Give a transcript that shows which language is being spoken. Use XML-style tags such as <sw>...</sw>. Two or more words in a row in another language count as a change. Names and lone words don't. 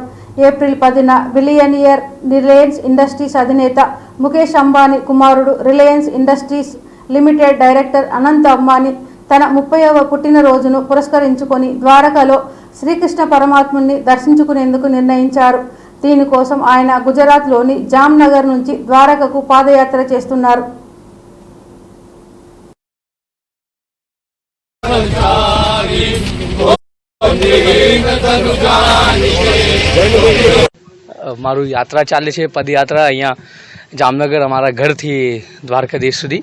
<te>ఏప్రిల్ 10న బిలియనియర్ రిలయన్స్ ఇండస్ట్రీస్ అధినేత ముఖేష్ అంబానీ కుమారుడు రిలయన్స్ ఇండస్ట్రీస్ లిమిటెడ్ డైరెక్టర్ అనంత్ అంబానీ తన 30వ పుట్టినరోజును పురస్కరించుకొని ద్వారకలో శ్రీకృష్ణ పరమాత్ముని దర్శించుకునేందుకు నిర్ణయించారు. దీనికోసం ఆయన గుజరాత్లోని జామ్నగర్ నుంచి ద్వారకకు పాదయాత్ర చేస్తున్నారు.</te> <gu>મારું યાત્રા ચાલે છે પદયાત્રા. અહીંયા જામનગર અમારા ઘરથી દ્વારકાધીશ સુધી.</gu>